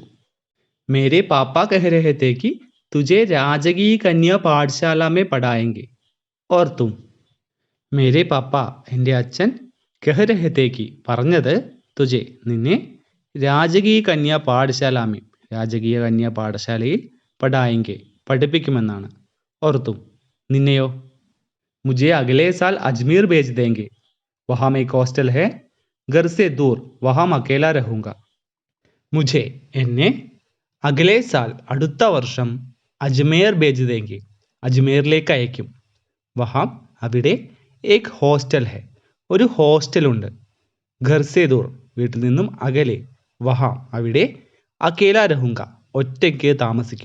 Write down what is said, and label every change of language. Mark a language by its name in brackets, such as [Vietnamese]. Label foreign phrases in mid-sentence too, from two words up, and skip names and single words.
[Hindi] मेरे पापा कह रहे थे कि तुझे राजकीय कन्या पाठशाला में पढ़ाएंगे और तुम मेरे पापा [Malayalam] എൻ്റെ അച്ഛൻ [Hindi] कह रहे थे कि [Malayalam] പറഞ്ഞത് തുജെ നിന്നെ [Hindi] राजकीय कन्या पाठशाला में [Malayalam] രാജകീയ കന്യാ പാഠശാലയിൽ പഠായെങ്കെ പഠിപ്പിക്കുമെന്നാണ്. [Hindi] और तुम നിന്നെയോ? मुझे अगले साल अजमेर भेज देंगे वहाँ में एक हॉस्टल है घर से दूर वहाँ मैं अकेला रहूँगा. मुझे എന്നെ अगले साल [Malayalam] അടുത്ത വർഷം [Hindi] अजमेर भेज देंगे [Malayalam] അജ്മേറിലേക്ക് അയക്കും. [Hindi] വഹാം അവിടെ एक हॉस्टल है [Malayalam] ഒരു ഹോസ്റ്റലുണ്ട്. [Hindi] घर से दूर [Malayalam] വീട്ടിൽ നിന്നും അകലെ വഹാം അവിടെ [Hindi] अकेला रहूँगा [Malayalam] ഒറ്റയ്ക്ക് താമസിക്കും.